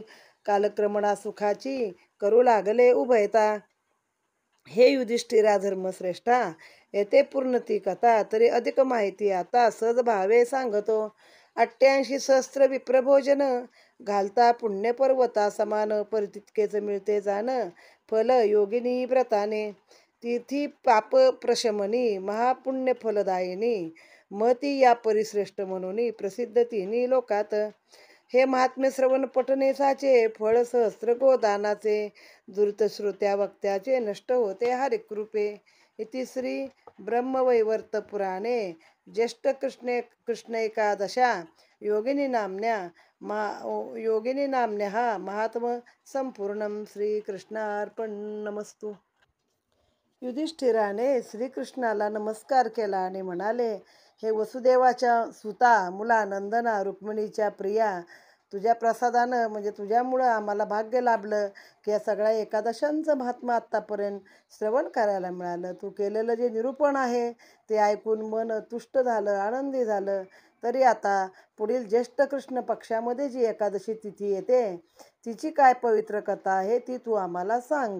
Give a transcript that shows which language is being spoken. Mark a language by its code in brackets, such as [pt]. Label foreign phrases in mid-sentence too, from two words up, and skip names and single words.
[mr] कालक्रमणा सुखाची करू लागले उभयता. हे युधिष्ठिरा धर्मश्रेष्ठा येथे पूर्ण ती कथा. तरी अधिक माहिती आता सहज भावे सांगतो. 88 सहस्त्र विप्रभोजन घालता पुण्यपर्वता समान. परितितकेच मिळते जाण फल योगिनी व्रताने. तीर्थी पाप प्रशमनी महापुण्य फलदायिनी. महती या परिश्रेष्ठ म्हणून प्रसिद्ध तिन्ही लोकात. हे महात्म्य श्रवण पठनेसाचे फळ सहस्त्र गोदानाचे. दुरित श्रोत्या वक्त्याचे नष्ट होते हरिकृपे. [sa] इति श्री ब्रह्मवैवर्त पुराणे ज्येष्ठ कृष्ण एकादशा योगिनी नाम्न्यः महात्म संपूर्णम. श्रीकृष्णार्पणमस्तु. [mr] युधिष्ठिराने श्रीकृष्णाला नमस्कार केला आणि म्हणाले, हे वसुदेवाच्या सुता मुला नंदना रुक्मिणीच्या प्रिया, तुझ्या प्रसादानं म्हणजे तुझ्यामुळं आम्हाला भाग्य लाभलं की या सगळ्या एकादशांचं महात्मा आत्तापर्यंत श्रवण करायला मिळालं. तू केलेलं जे निरूपण आहे ते ऐकून मन तुष्ट झालं, आनंदी झालं. तरी आता पुढील ज्येष्ठ कृष्ण पक्षामध्ये जी एकादशी तिथी येते तिची काय पवित्र कथा आहे ती तू आम्हाला सांग.